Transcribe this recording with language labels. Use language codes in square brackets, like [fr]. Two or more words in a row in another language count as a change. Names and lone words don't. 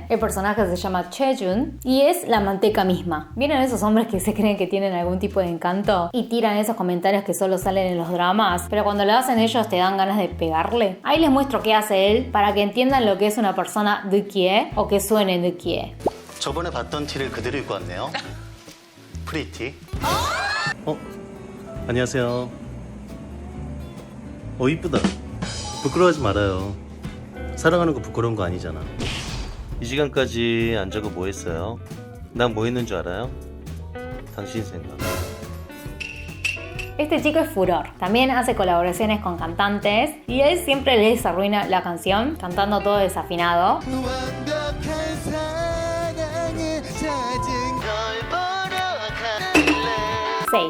[es] El personaje se llama Chejun y es la manteca misma. ¿Vieron esos hombres que se creen que tienen algún tipo de encanto y tiran esos comentarios que solo salen en los dramas, pero cuando lo hacen ellos te dan ganas de pegarle? Ahí les muestro qué hace él para que entiendan lo que es una persona de kie o que suene de kie. [ko] 저번에 봤던 티를 그대로 입고 왔네요. 프리티. 안녕하세요. 이쁘다. 부끄러워하지 말아요. 사랑하는 거 부끄러운 거 아니잖아. 이 시간까지 안 자고 뭐 했어요? 난 뭐 했는 줄 알아요? 당신 생각. [es] Este chico es furor. También hace colaboraciones con cantantes y él siempre les arruina la canción cantando todo desafinado. 6.